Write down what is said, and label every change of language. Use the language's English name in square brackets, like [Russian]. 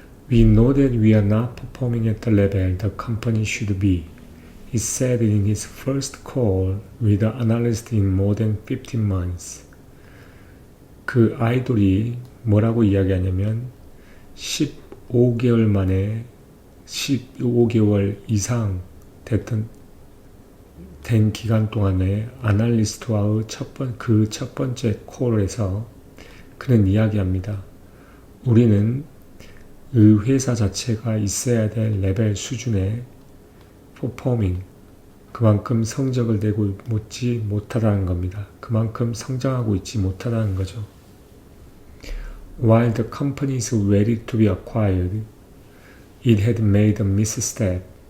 [English] We know that we are not performing at the level the company should be, he said in his first call with an analyst in more than 15 months. [Korean] 그 아이돌이 뭐라고 이야기하냐면 15개월 만에 15개월 이상 된 기간 동안에 아날리스트와의 첫 번째 콜에서 그는 이야기합니다. 우리는 이 회사 자체가 있어야 될 레벨 수준의 퍼포밍, 그만큼 성적을 내고 있지 못하다는 겁니다. 그만큼 성장하고 있지 못하다는 거죠. [English] While the company is ready to be acquired, it had made a misstep.